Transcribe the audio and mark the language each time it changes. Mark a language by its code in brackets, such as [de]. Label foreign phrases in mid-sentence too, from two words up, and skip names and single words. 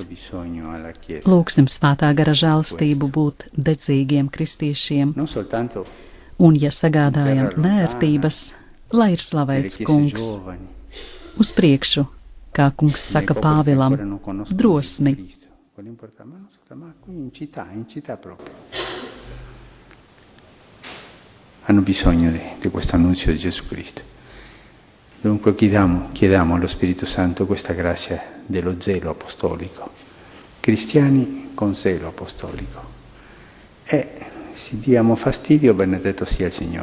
[lv] Lūksim Svētā gara žēlastību būt dedzīgiem kristiešiem, un, ja sagādājam nērtības, lai ir slavēts Kungs. Uz priekšu, kā Kungs saka Pāvilam, drosmi. [it] Hanno bisogno di questo annunzio di Gesù Cristo. Dunque chiediamo allo Spirito Santo questa grazia dello zelo apostolico. Cristiani con zelo apostolico. E se diamo fastidio, benedetto sia il Signore.